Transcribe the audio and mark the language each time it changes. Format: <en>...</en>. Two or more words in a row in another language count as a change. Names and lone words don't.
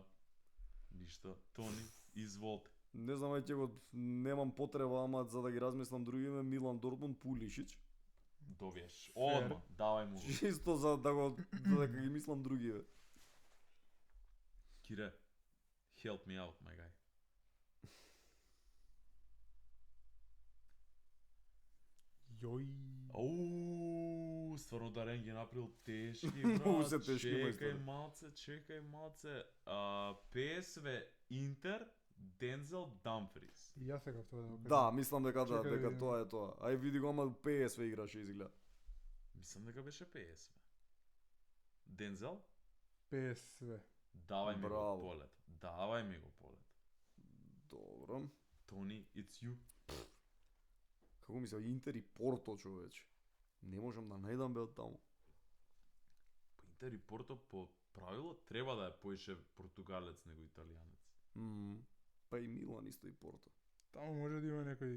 <mk>Ништо. Тони, изволте. Не знам, ќе го немам потреба, ама за да ги размислам другиве, Милан, Дортмунд, Пулишич. Довиеш. Одма, давај му. Чисто за да го за да ги мислам другиве. Кире,</mk> <en>help me out, my guy.</en> <mk>Јој. Стварно Дарен ги направил тешки, Многу брат. се тешки, Чекај малце. PSV Интер, Дензел Дамфрис. И јас сакав тоа да го кажам. Да, мислам дека да, Чекај да дека видиме. тоа е тоа. Ај види го, ама PSV играше изгледа. Мислам дека беше PSV. Дензел? PSV. Давај ми го Браво. полет. Давај ми го полет. Добро. Тони,</mk> <en>it's you.</en> <mk>Како мисля, Интер и Порто, човече. Не можам да најдам бе од таму. По Интер и Порто по правило треба да е поише португалец него италијанец. Па и Милан исто и Порто. Таму може да има некој</mk>